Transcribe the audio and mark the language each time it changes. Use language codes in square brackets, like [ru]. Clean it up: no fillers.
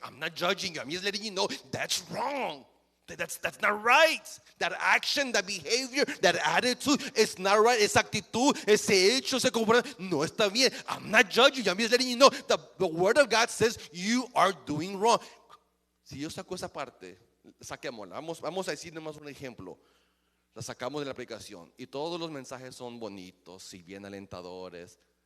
[en] I'm not judging you. I'm just letting you know that's wrong. That's not right. That action, that behavior, that attitude is not right. [es] Esa actitud, ese hecho, ese comportamiento no está bien. [en] I'm not judging you. I'm just letting you know the word of God says you are doing wrong. [es] Si yo saco esa parte, saquémosla. Vamos a decir nomás un ejemplo. La sacamos de la aplicación y todos los mensajes son bonitos y bien alentadores.